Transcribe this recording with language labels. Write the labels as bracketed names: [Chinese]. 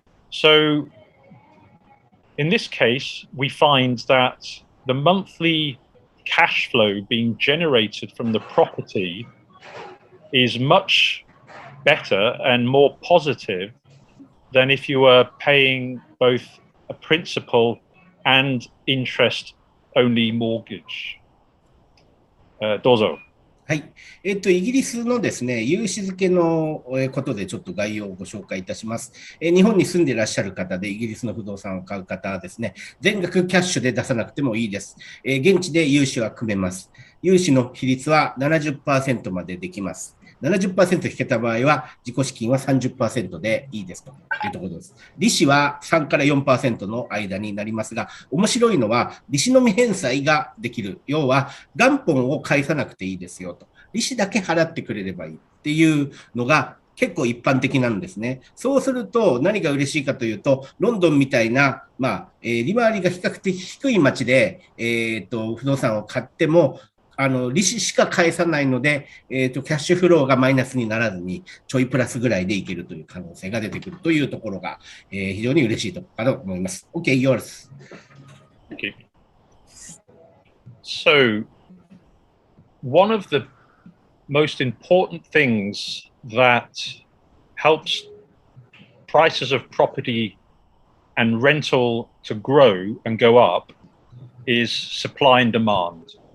[English] So in this case, we find that the monthly cash flow being generated from the property is much better and more positive than if you were paying both a principal and interest-only mortgage. [Japanese] どうぞ。はい。イギリスのですね、融資付けのことでちょっと概要をご紹介いたします。日本に住んでいらっしゃる方で、イギリスの不動産を買う方はですね、全額キャッシュで出さなくてもいいです。現地で融資は組めます。融資の比率は 70% までできます。 70% 引けた場合は、自己資金は 30% でいいですというところです。利子は3から 4% の間になりますが、面白いのは、利子の未返済ができる。要は、元本を返さなくていいですよと。利子だけ払ってくれればいいっていうのが結構一般的なんですね。そうすると、何が嬉しいかというと、ロンドンみたいな、利回りが比較的低い街で、不動産を買っても、利子しか返さないので、キャッシュフローがマイナスにならずに、ちょいプラスぐらいでいけるという可能性が出てくるというところが、非常に嬉しいところかと思います。 [English] OK, yours. Okay. So, one of the most important things that helps prices of property and rental to grow and go up is supply and demand.